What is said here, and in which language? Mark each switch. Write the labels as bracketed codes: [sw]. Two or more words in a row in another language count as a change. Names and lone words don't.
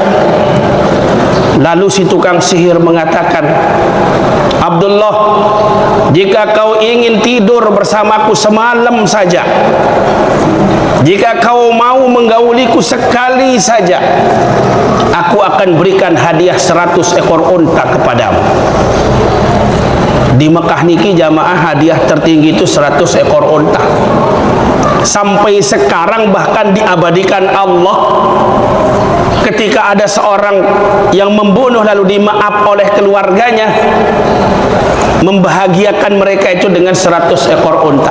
[id] Lalu si tukang sihir mengatakan, Abdullah, jika kau ingin tidur bersamaku semalam saja, jika kau mau menggauliku sekali saja, aku akan berikan hadiah 100 ekor unta kepadamu. Di Mekah niki jamaah hadiah tertinggi itu 100 ekor unta. Sampai sekarang bahkan diabadikan Allah, ketika ada seorang yang membunuh lalu dimaaf oleh keluarganya, membahagiakan mereka itu dengan 100 ekor unta.